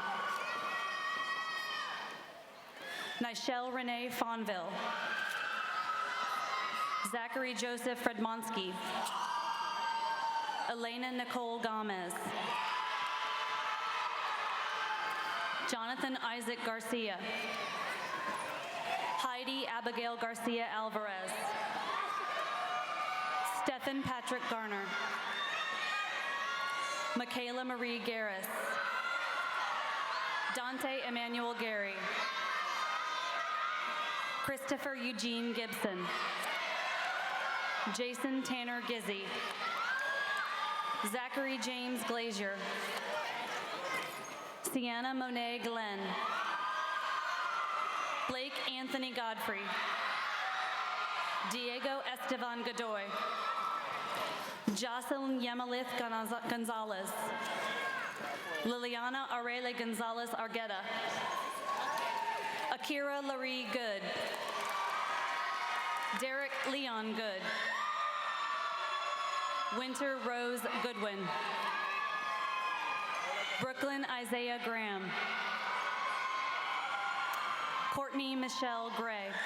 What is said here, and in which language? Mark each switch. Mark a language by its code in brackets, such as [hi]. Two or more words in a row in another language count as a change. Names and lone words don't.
[en] Nichelle Renee Fonville. Zachary Joseph Fredmonsky. Elena Nicole Gomez. Jonathan Isaac Garcia. Heidi Abigail Garcia Alvarez. Stephen Patrick Garner. Michaela Marie Garris. Dante Emmanuel Gary. Christopher Eugene Gibson. Jason Tanner Gizzy. Zachary James Glazier. Sienna Monet Glenn. Blake Anthony Godfrey. Diego Estevan Godoy. Jocelyn Yemalith Gonzalez. Liliana Arele Gonzalez Argueta. Akira Laree Good. Derek Leon Good. Winter Rose Goodwin. Brooklyn Isaiah Graham. Courtney Michelle Gray.